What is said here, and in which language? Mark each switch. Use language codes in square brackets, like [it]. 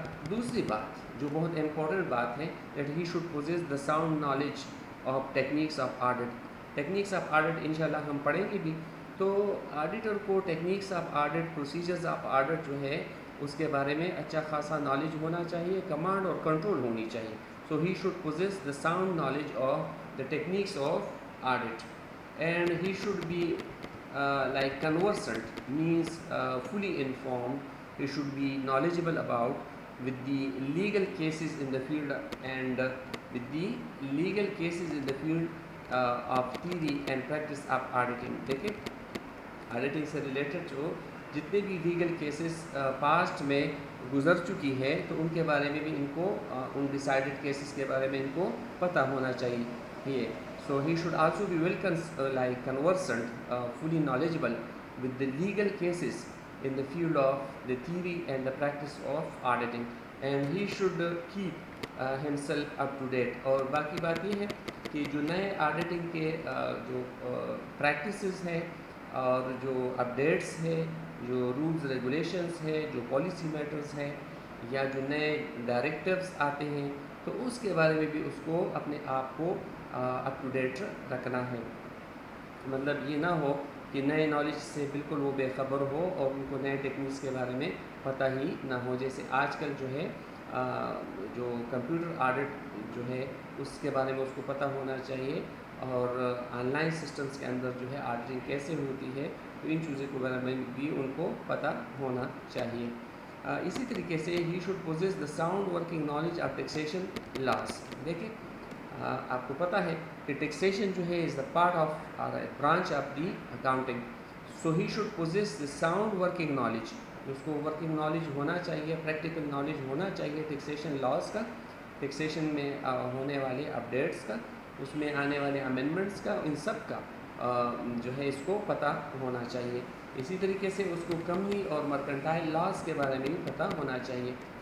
[ur] دوسری بات جو بہت امپورٹنٹ بات ہے [en] That he should possess the sound knowledge of techniques of audit. [ur] Techniques of audit انشاءاللہ ہم پڑھیں گے بھی, تو آڈیٹر کو techniques of audit, procedures of audit جو ہے اس کے بارے میں اچھا خاصا نالج ہونا چاہیے, کمانڈ اور کنٹرول ہونی چاہیے. [en] So he should possess the sound knowledge of the techniques of audit, and he should be like conversant, means fully informed. He should be knowledgeable about with the legal cases in the field and with the legal cases in the field of theory and practice of auditing. [ur] دیکھیں auditing سے related جو جتنے بھی legal cases past میں گزر چکی ہے تو ان کے بارے میں بھی ان کو ان ڈیسائیڈڈ کیسز کے بارے میں ان کو پتہ ہونا چاہیے. [en] So he should also be like conversant, fully knowledgeable with the legal cases in the field of the theory and the practice of auditing, and he should keep himself up to date. [ur] اور باقی بات یہ ہے کہ جو نئے auditing کے جو پریکٹسز ہیں اور جو اپڈیٹس ہیں, جو رولز ریگولیشنز ہیں, جو پالیسی میٹرز ہیں, یا جو نئے ڈائریکٹیوز آتے ہیں, تو اس کے بارے میں بھی اس کو اپنے آپ کو اپ ٹو ڈیٹ رکھنا ہے. مطلب یہ نہ ہو کہ نئے نالج سے بالکل وہ بے خبر ہو اور ان کو نئے ٹیکنیکس کے بارے میں پتہ ہی نہ ہو. جیسے آج کل جو ہے جو کمپیوٹر آڈٹ جو ہے اس کے بارے میں اس کو پتہ ہونا چاہیے, اور آن لائن سسٹمز کے اندر جو ہے آڈیٹنگ کیسے ہوتی ہے, تو ان چیزوں کے بارے میں بھی ان کو پتہ ہونا چاہیے. اسی طریقے سے [en] He should possess the sound working knowledge of taxation laws. [ur] دیکھیں آپ کو پتہ ہے کہ ٹیکسیشن جو ہے [en] Is the part of branch of the accounting. So he should possess the sound working knowledge. [ur] اس کو ورکنگ نالج ہونا چاہیے, پریکٹیکل نالج ہونا چاہیے ٹیکسیشن لاس کا, ٹیکسیشن میں ہونے والے اپڈیٹس کا, اس میں آنے والے امینڈمنٹس کا، ان سب کا جو ہے اس کو پتہ ہونا چاہیے. اسی طریقے سے اس کو کمپنی اور مرکنٹائل لاز کے بارے میں بھی پتہ ہونا چاہیے.